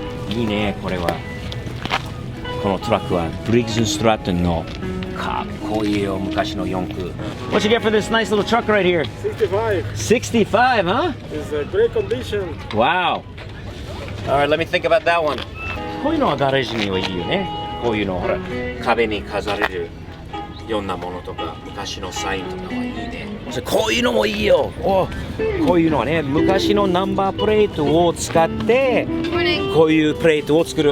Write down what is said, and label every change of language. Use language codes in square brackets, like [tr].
[ja] いいね。これはこのトラックはブリッグス・ストラットンのかっこいいよ、昔の四駆。 [en] What you get for this nice little truck right here? 65. 65, huh? It's a great condition. Wow. Alright, let me think about that one. [ja] こういうのはガレージにはいいよね。こういうのほら、壁に飾れるようなものとか、昔のサインとかはいいね。こういうのもいいよ。こういうのはね、昔のナンバープレートを使ってこういうプレートを作る。